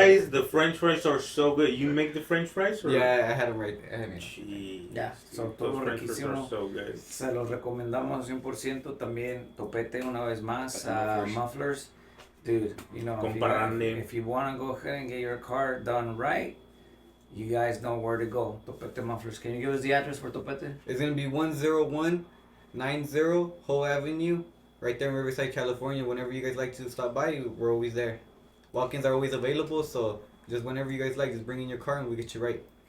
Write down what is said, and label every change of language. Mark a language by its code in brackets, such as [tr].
[en] The French fries are so good. You make the French fries? Or? Yeah, I had them right. Jeez. Yeah, so Those [es] todo [en] French fries are so good. [es] Se los recomendamos 100%. También Topete una vez más. [en] Mufflers. Dude, if you want to go ahead and get your car done right, you guys know where to go. Topete Mufflers. Can you give us the address for Topete? It's going to be 10190 Whole Avenue, right there in Riverside, California. Whenever you guys like to stop by, we're always there. Walk-ins are always available, so just whenever you guys like, just bring in your car and we'll get you right.